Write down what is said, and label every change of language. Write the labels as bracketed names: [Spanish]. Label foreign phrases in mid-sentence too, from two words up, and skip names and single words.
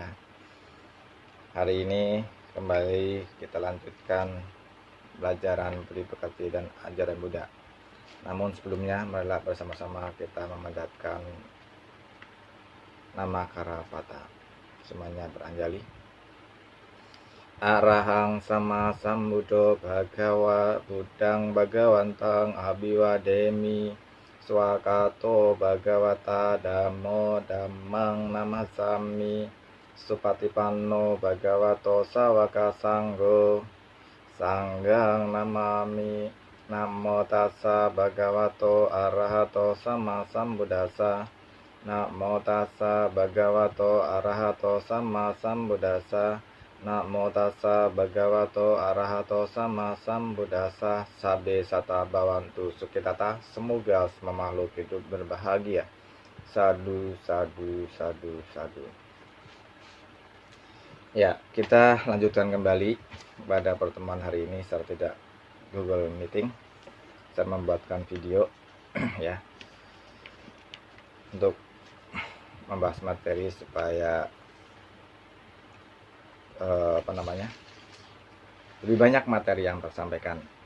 [Indonesian] Hari ini kembali kita lanjutkan pelajaran Budi Pekerti dan Ajaran Buddha. Namun sebelumnya, marilah bersama-sama kita memanjatkan nama Karapata. Semuanya beranjali. [Pali] Arahang sama sambuddho bhagawa buddhang bhagawantang abiwademi swakato bhagawata dhammo dhammang namasami supatipanno bhagavato sawaka sanggo sanggang namami. Namo tassa bhagavato arahato sama sambuddhassa. Namo tassa bhagavato arahato sama sambuddhassa. Namo tassa bhagavato arahato sama sambuddhassa. Sabbe sata bhavantu sukhitata. [Indonesian] Semoga semua makhluk hidup berbahagia. [Pali] Sadu, sadu, sadu, sadu. [Indonesian] Ya, kita lanjutkan kembali pada pertemuan hari ini secara tidak Google Meeting. Saya membuatkan video ya untuk membahas materi supaya lebih banyak materi yang tersampaikan.